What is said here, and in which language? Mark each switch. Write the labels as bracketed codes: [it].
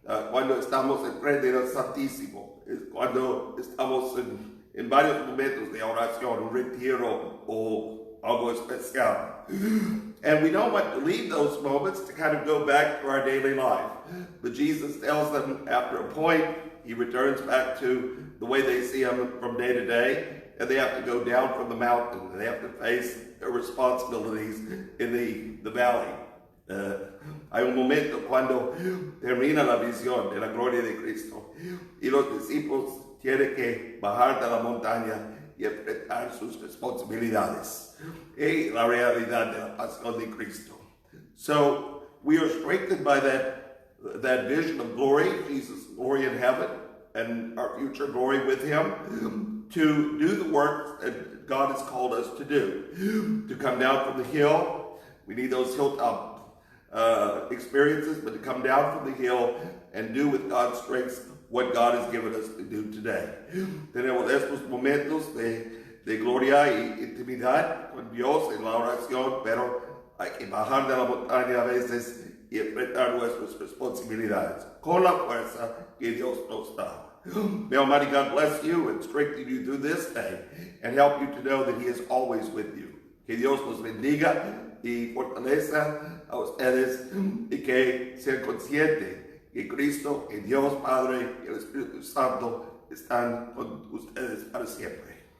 [es] cuando estamos en frente del Santísimo, cuando estamos en varios momentos de oración, un retiro o algo especial. [en] And we don't want to leave those moments to kind of go back to our daily life. But Jesus tells them after a point, he returns back to the way they see him from day to day, and they have to go down from the mountain, and they have to face their responsibilities in the valley. [es] Hay un momento cuando termina la visión de la gloria de Cristo, y los discípulos tienen que bajar de la montaña y enfrentar sus responsabilidades y la realidad de la pasión de Cristo. [en] So we are strengthened by that vision of glory, Jesus' glory in heaven, and our future glory with him, to do the work that God has called us to do. To come down from the hill, we need those hilltop experiences, but to come down from the hill and do with God's strength what God has given us to do today. [es] Tenemos estos momentos de gloria y intimidad con Dios en la oración, pero hay que bajar de la montaña a veces y enfrentar nuestras responsabilidades con la fuerza que Dios nos da. [en] May Almighty God bless you and strengthen you through this day and help you to know that he is always with you. [es] Que Dios los bendiga y fortaleza a ustedes, y que sean conscientes que Cristo, que Dios Padre y el Espíritu Santo están con ustedes para siempre.